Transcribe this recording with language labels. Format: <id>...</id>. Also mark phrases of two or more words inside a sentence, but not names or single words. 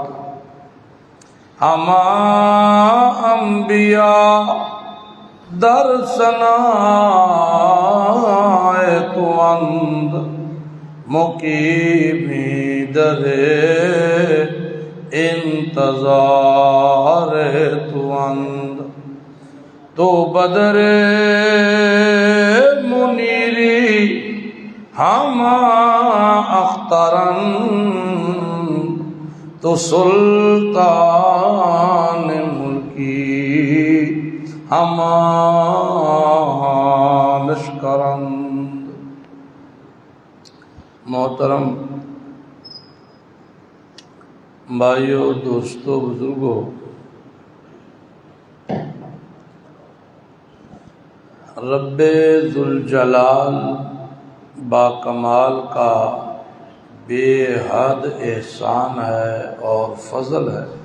<fa>ہما انبیاء در ثنائے تو اند مقیمی در انتظار تو اند تو بدر منیری ہما اخترند تو سلطان ملکی ہما لشکرند.</fa> <ur>محترم بھائیو، دوستو، بزرگو، رب ذوالجلال با کمال کا بے حد احسان ہے اور فضل ہے.</ur>